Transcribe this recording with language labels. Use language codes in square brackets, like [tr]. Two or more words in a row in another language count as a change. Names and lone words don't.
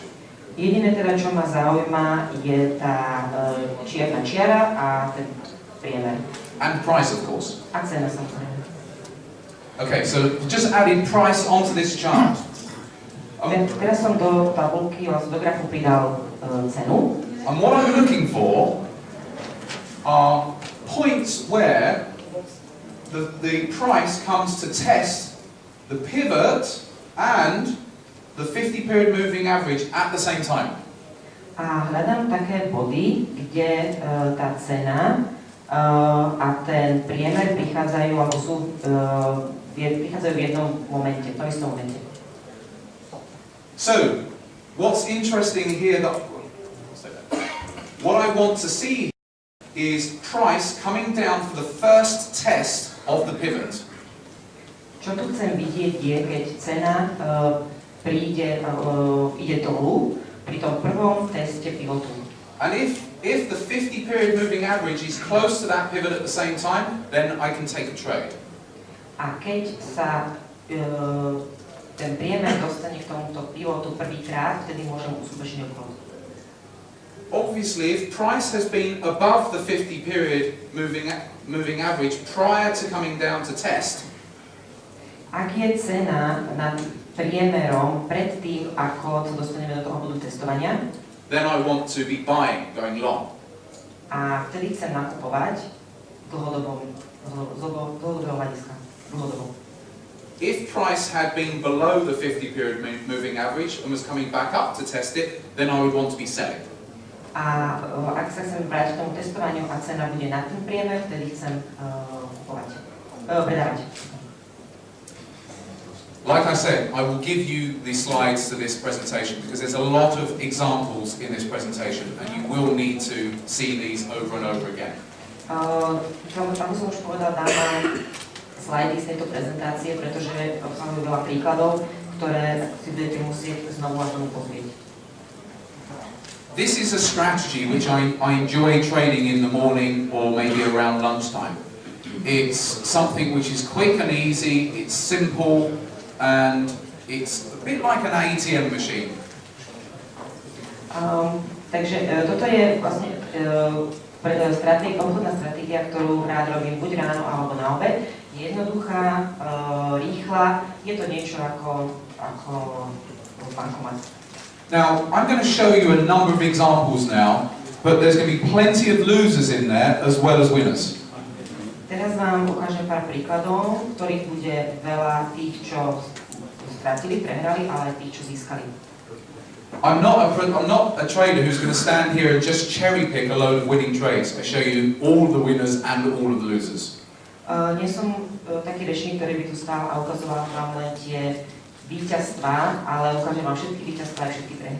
[sk] Jediné teda, čo ma zaujíma, je tá čierna čiara a ten priemer. [en] And price, of course. [sk] A cena, samozrejme. [en] Okay, so just adding price onto this chart. [sk] Teraz som do tabulky, do grafu pridal cenu. [en] And what I'm looking for are points where the price comes to test the pivot and the 50 period moving average at the same time. [sk] A hľadám také body, kde tá cena a ten priemer prichádzajú, alebo prichádzajú v jednom momente, v tom istom momente. [en] So, what's interesting here, what I want to see is price coming down for the first test of the pivot. [sk] Čo tu chcem vidieť je, keď cena ide dolu pri tom prvom teste pivotu. [en] And if the 50 period moving average is close to that pivot at the same time, then I can take a trade. [sk] A keď sa ten priemer dostane k tomuto pivotu prvýkrát, vtedy môžem uskutočniť obchod. [en] Obviously, if price has been above the 50 period moving average prior to coming down to test, [sk] ak je cena nad priemerom pred tým, ako sa dostaneme do toho bodu testovania, [en] then I want to be buying, going long. [sk] A vtedy chcem nakupovať dlhodobého hľadiska. [en] If price had been below the 50 period moving average and was coming back up to test it, then I would want to be selling. [sk] A ak sa chcem vrátiť k tomu testovaniu a cena bude nad tým priemer, vtedy chcem predávať. [en] Like I said, I will give you the slides to this presentation because there's a lot of examples in this presentation and you will need to see these over and over again. [sk] Ako som už povedal, dám vám slajdy z tejto prezentácie, pretože obsahujú veľa príkladov, ktoré si budete musieť znovu a znovu pozrieť. [en] This is a strategy which I enjoy trading in the morning or maybe around lunchtime. It's something which is quick and easy, it's simple, and it's a bit like an ATM machine. [sk] Takže toto je vlastne obchodná stratégia, ktorú rád robím buď ráno alebo na obed. Je jednoduchá, rýchla, je to niečo ako bankomat. [en] Now, I'm going to show you a number of examples now, but there's going to be plenty of losers in there as well as winners. [sk] Teraz vám ukážem pár príkladov, ktorých bude veľa tých, čo stratili, prehrali, ale aj tých, čo získali. [en] I'm not a trader who's going to stand here and just cherry pick a load of winning trades. I show you all of the winners and all of the losers. [sk] Nie som taký rečník, ktorý by tu stál a ukazoval vám len tie víťazstvá, ale ukážem vám všetky víťazstvá a všetky prehry.